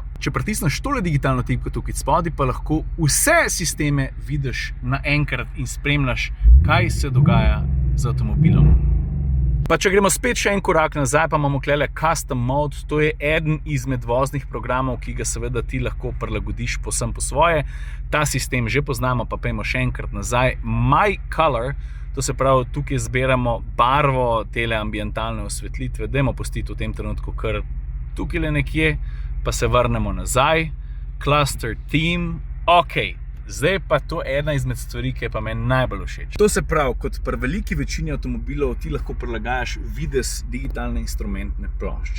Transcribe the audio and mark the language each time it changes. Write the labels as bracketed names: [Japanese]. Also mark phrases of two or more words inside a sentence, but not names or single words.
[Slovenian] Če pritisneš tole digitalno tipko tukaj spodaj, pa lahko vse sisteme vidiš naenkrat in spremljaš, kaj se dogaja z avtomobilom. Pa če gremo spet še en korak nazaj, pa imamo tukaj Custom Mode, to je eden izmed voznih programov, ki ga seveda ti lahko prilagodiš povsem po svoje. Ta sistem že poznamo, pa pojmo še enkrat nazaj. My Color, to se pravi, tukaj zbiramo barvo tele ambientalne osvetlitve. Dajmo pustiti v tem trenutku kar tukaj le nekje, pa se vrnemo nazaj. Cluster Theme, ok. Zdaj pa to ena izmed stvari, ki je pa meni najbolj všeč. To se pravi, kot pri veliki večini avtomobilov ti lahko prilagajaš videz digitalne instrumentne plošče.